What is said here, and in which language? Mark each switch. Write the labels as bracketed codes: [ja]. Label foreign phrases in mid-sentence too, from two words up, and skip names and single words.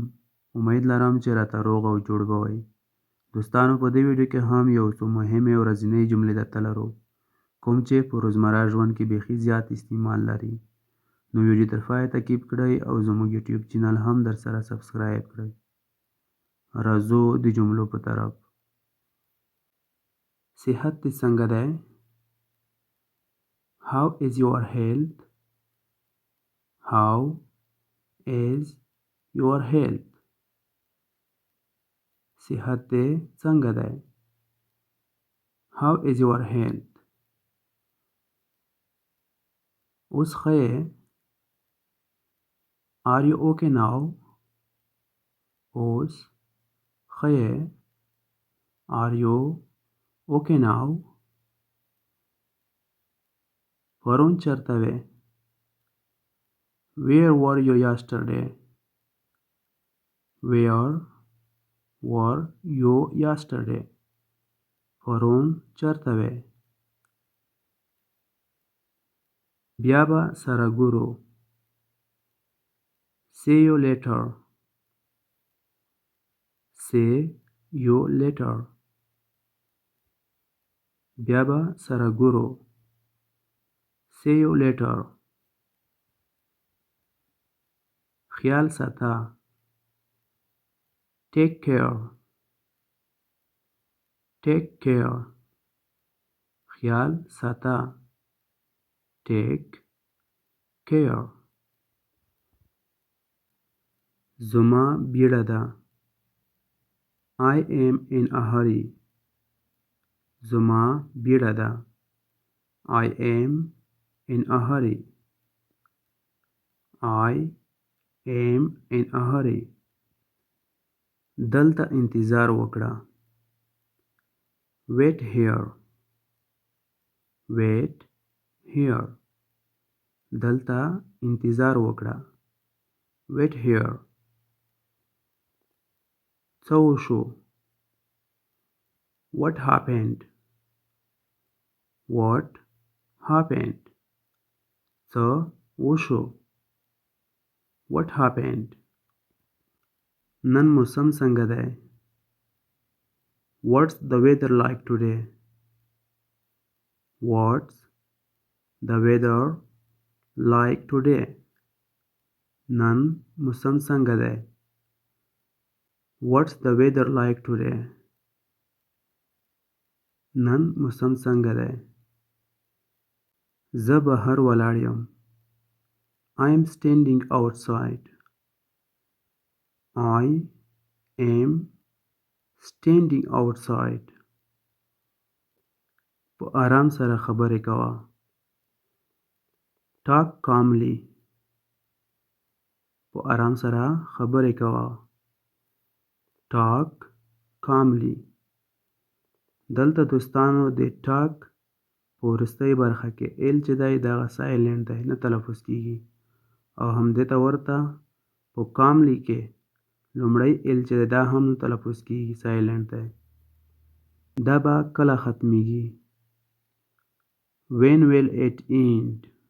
[ps] امید لرم چې راته روغ او جوړ به وئ. دوستانو، په دې ویډیو کې هم یو څو مهمې ورځنۍ جملې درته لرو، کوم چې په روزمره ژوند کې بیخي زیات استعمال لري. نو ویډیو تر پایه تعقیب کړئ او زموږ یوټیوب چینل هم درسره سبسکرایب کړئ. راځو د جملو په طرف. صحت دې څنګه دی؟ [en] How is your health? How is your health? [ps] صحت دې څنګه دی؟ [en] How is your health? [ps] اوس ښه یې؟ [en] Are you okay now? [ps] اوس ښه یې؟ [en] Are you okay now? [ps] پرون چېرته وې؟ [en] Where were you yesterday? Where were you yesterday? [ps] پرون چېرته وې؟ بیا به سره ګورو. [en] See you later. See you later. [ps] بیا به سره ګورو. [en] See you later. [ps] خیال ساته. [en] Take care. Take care. [ps] خیال ساته. [en] Take care. [ps] زما بیړه ده. [en] I am in a hurry. [ps] زما بیړه ده. [en] I am in a hurry. I am in a hurry. [ps] دلته انتظار وکړه. [en] Wait here. Wait here. [ps] دلته انتظار وکړه. [en] Wait here. [ps] څه وشو؟ [en] What happened? What happened? [ps] څه وشو؟ [en] What happened? [ps] نن موسم څنګه دی؟ [en] What's the weather like today? What's the weather like today? [ps] نن موسم څنګه دی؟ [en] What's the weather like today? [ps] نن موسم څنګه دی؟ زه بهر ولاړ یم. [en] I am standing outside. I am standing outside. [ps] په آرام سره خبرې کوه. [en] Talk calmly. [ps] په آرام سره خبرې کوه. [en] Talk calmly. [ps] دلته دوستانو د ټاک په وروستۍ برخه کې ایل چې دی دغه سایلنټ دی، نه تلفظ کیږي، او همدې ته ورته په کاملی کې لومړی ایل چې دی دا هم نه تلفظ کیږي، سایلنټ دی. دا به کله ختمیږي؟ [en] When will it end?